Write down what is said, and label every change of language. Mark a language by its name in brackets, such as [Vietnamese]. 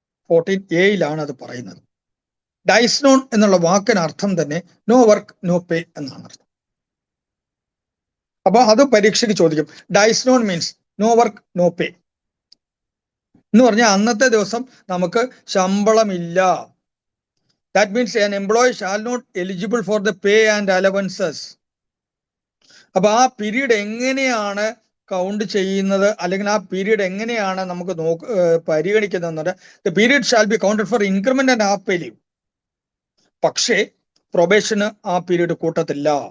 [Malayalam] 14A അത് പറയുന്നത്. Dyes non എന്നുള്ള വാക്കിന് അർത്ഥം തന്നെ നോ വർക്ക് നോ പേ എന്നാണ് അർത്ഥം. അപ്പൊ അത് പരീക്ഷയ്ക്ക് ചോദിക്കും. [English] dies non means no work no pay [Malayalam] എന്ന് പറഞ്ഞാൽ അന്നത്തെ ദിവസം നമുക്ക് ശമ്പളമില്ല. [English] That means an employee shall not eligible for the pay and allowances. [Malayalam] അപ്പൊ ആ പീരീഡ് എങ്ങനെയാണ് കൗണ്ട് ചെയ്യുന്നത്, അല്ലെങ്കിൽ ആ പീരീഡ് എങ്ങനെയാണ് നമുക്ക് പരിഗണിക്കുന്നത്? [English] The period shall be counted for increment and half pay leave. [Malayalam] പക്ഷേ പ്രൊബേഷന് ആ പീരീഡ് കൂട്ടത്തില്ല.